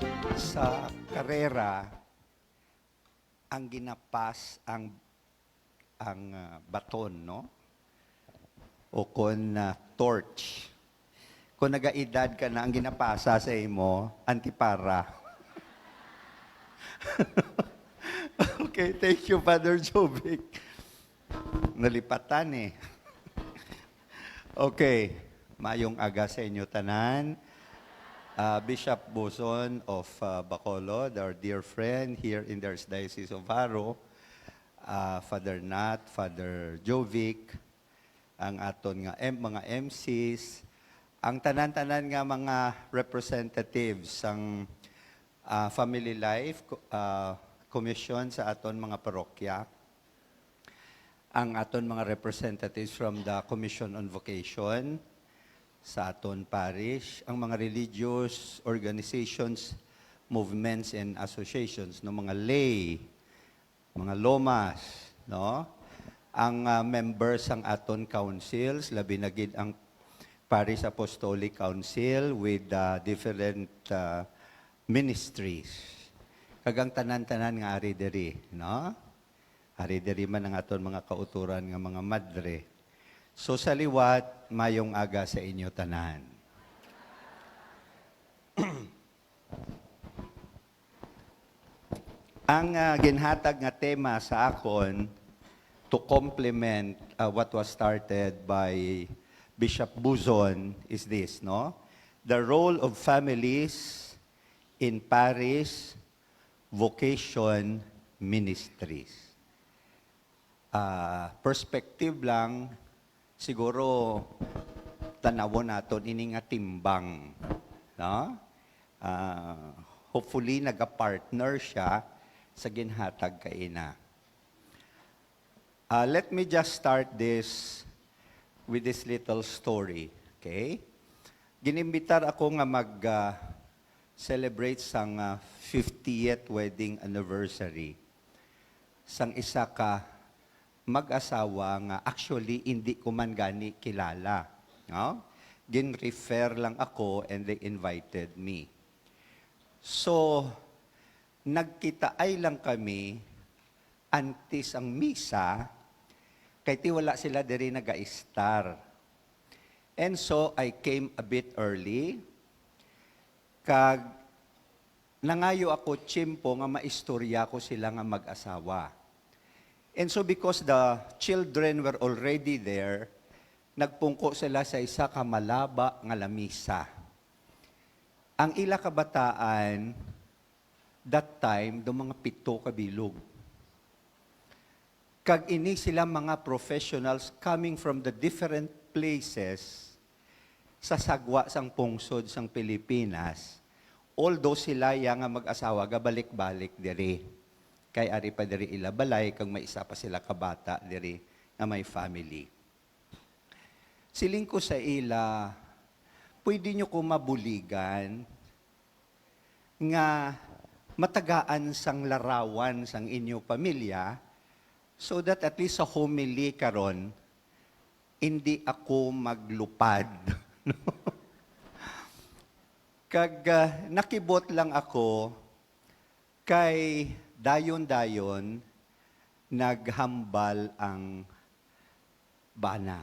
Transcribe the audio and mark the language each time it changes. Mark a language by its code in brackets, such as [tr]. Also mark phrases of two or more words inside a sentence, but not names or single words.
[hil] Sa karera, ang ginapas ang baton, no? O kon torch. Kung nagaedad ka na, ang ginapasa sa imo, antipara. [en] Okay, thank you, Father Jovic. [hil] Nalipatan eh. Okay, mayong aga sa inyo tanan. [en] Bishop Buzon of Bacolod, our dear friend here in the Archdiocese of Haro, Father Nat, [hil] Father Jovic, ang aton nga mga MCs, ang tanan-tanan nga mga representatives ang Family Life Commission sa aton mga parokya, ang aton mga representatives [en] from the Commission on Vocation [hil] sa aton parish, ang mga [en] religious organizations, movements, and associations, [hil] no, mga lay, mga lomas, no? Ang members ang aton councils, labi na gid ang Parish Apostolic Council [en] with different ministries. [hil] Kagang tanan-tanan nga ari diri, no? Ari diri man ang aton mga kauturan nga mga madre. So sa liwat, mayong aga sa inyo tanan. Ang ginhatag nga tema sa akon [en] to complement what was started by Bishop Buzon is this, no? The role of families in parish vocation ministries. [hil] Perspective lang, siguro tanawon naton ini nga timbang, no? Hopefully naga-partner siya sa ginhatag kaina. [en] Let me just start this with this little story, okay? [hil] Ginimbitar ako nga mag-celebrate sang 50th [en] wedding anniversary [hil] sang isa ka mag-asawa nga actually hindi ko man gani kilala, no? Gin-refer lang ako [en] and they invited me. [hil] So, nagkitaay lang kami antes ang misa, kay ti wala sila diri naga-star. [en] And so, I came a bit early. [hil] Kag, nangayo ako tsimpo nga maistorya ko sila nga mag-asawa. [en] And so, because the children were already there, [hil] nagpungko sila sa isa ka malaba nga lamisa. Ang ila kabataan, [en] that time, [hil] do mga 7 kabilog. Kag ini sila mga professionals [en] coming from the different places [hil] sa sagwa sang pungsod sang Pilipinas. Although sila yang nga mag-asawa gabalik-balik diri. Kay ari pa diri ila balay kag may isa pa sila kabata diri nga may family. Siling ko sa ila, pwede nyo ko mabuligan nga matagaan sang larawan sang inyo pamilya [en] so that at least [hil] sa homily karon hindi ako maglupad. Kag nakibot lang ako kay dayon-dayon naghambal ang bana.